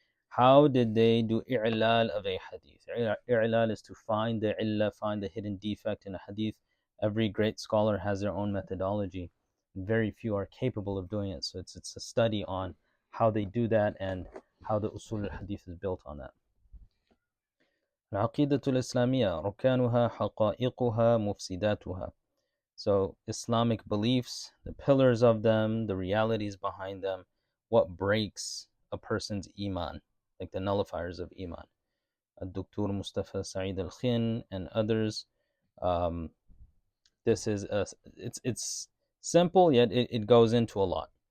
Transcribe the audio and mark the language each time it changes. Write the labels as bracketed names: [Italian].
[English] How did they do i'lal of a hadith? I'lal is to find the illah, find the hidden defect in a hadith. Every great scholar has their own methodology. Very few are capable of doing it. So it's a study on how they do that and how the usul al-hadith is built on that. [Arabic] العقيدة الإسلامية ركانها حقائقها مفسداتها. [English] So Islamic beliefs, the pillars of them, the realities behind them, what breaks a person's Iman, like the nullifiers of Iman. Dr. Mustafa Sa'id al-Khin and others. This is it's simple, yet it goes into a lot.